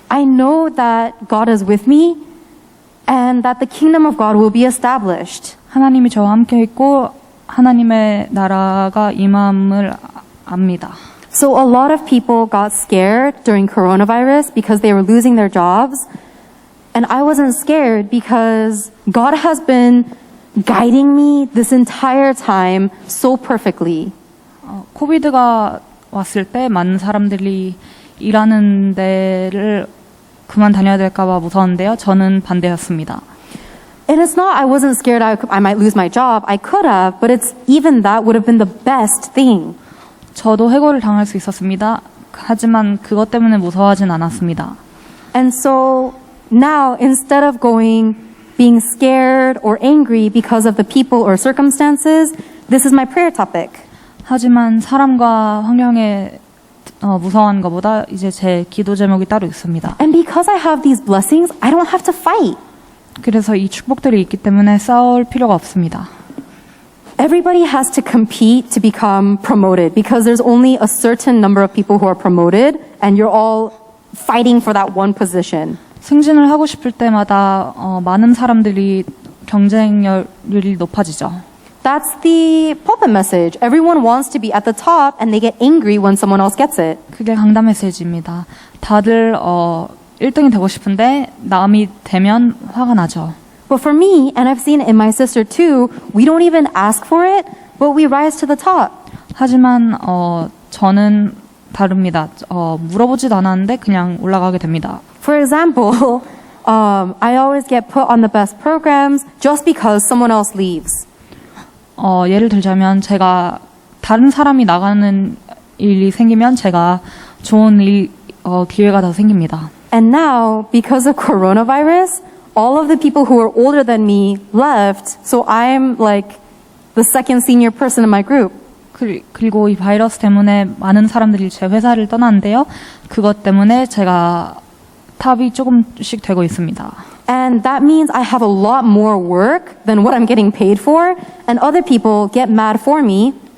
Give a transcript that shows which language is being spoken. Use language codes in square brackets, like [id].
[en] I know that God is with me and that the kingdom of God will be established. [ko] 하나님이 저와 함께 있고 하나님의 나라가 임함을 압니다. [en] So a lot of people got scared during coronavirus because they were losing their jobs. And I wasn't scared because God has been guiding me this entire time so perfectly. [ko] 코비드가 왔을 때 많은 사람들이 일하는 데를 그만 다녀야 될까 봐 무서웠는데요. 저는 반대였습니다. [en] And it's not I wasn't scared I might lose my job. I could have, but it's even that would have been the best thing. [ko] 저도 해고를 당할 수 있었습니다. 하지만 그것 때문에 무서워하진 않았습니다. [en] And so now instead of being scared or angry because of the people or circumstances, this is my prayer topic. [ko] 하지만 사람과 환경에 무서워하는 것보다 이제 제 기도 제목이 따로 있습니다. [en] And because I have these blessings, I don't have to fight. [ko] 그래서 이 축복들이 있기 때문에 싸울 필요가 없습니다. [en] Everybody has to compete to become promoted because there's only a certain number of people who are promoted and you're all fighting for that one position. [ko] 승진을 하고 싶을 때마다 많은 사람들이 경쟁률이 높아지죠. [en] That's the pulpit message. Everyone wants to be at the top and they get angry when someone else gets it. [ko] 그게 강단 메시지입니다. 다들 1등이 되고 싶은데 남이 되면 화가 나죠. [en] But for me, and I've seen it in my sister too, we don't even ask for it, but we rise to the top. [ko] 하지만 저는 다릅니다. 물어보지도 않았는데 그냥 올라가게 됩니다. [en] For example, I always get put on the best programs just because someone else leaves. [ko] 예를 들자면 제가 다른 사람이 나가는 일이 생기면 제가 좋은 기회가 더 생깁니다. [en] And now, because of coronavirus, all of the people who are older than me left, so I'm like the second senior person in my group. [ko] 그리고 이 바이러스 때문에 많은 사람들이 제 회사를 떠났는데요. 그것 때문에 제가 탑이 조금씩 되고 있습니다. [en] And that means I have a lot more work than what I'm getting paid for, and other people get mad for me.